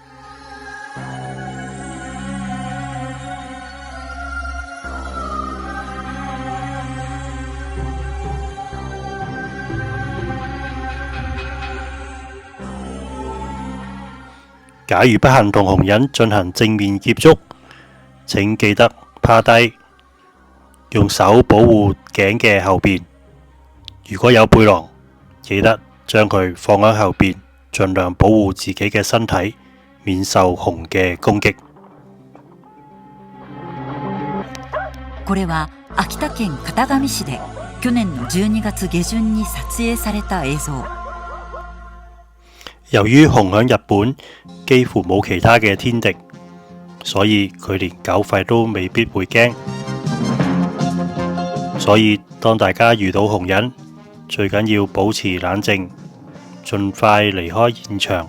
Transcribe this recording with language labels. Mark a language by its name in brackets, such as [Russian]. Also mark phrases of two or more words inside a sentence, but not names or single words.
[Cantonese] 假如不幸同紅人進行正面接觸，請記得趴低，用手保護頸嘅後邊。如果有背囊，記得將佢放喺後邊，盡量保護自己嘅身體，免受熊嘅攻擊。 [Japanese] これは秋田県潟上市で去年の12月下旬に撮影された映像。 [Cantonese] 由於熊喺日本幾乎冇其他嘅天敵，所以佢連狗吠都未必會驚。所以當大家遇到熊人，最緊要保持冷靜，盡快離開現場。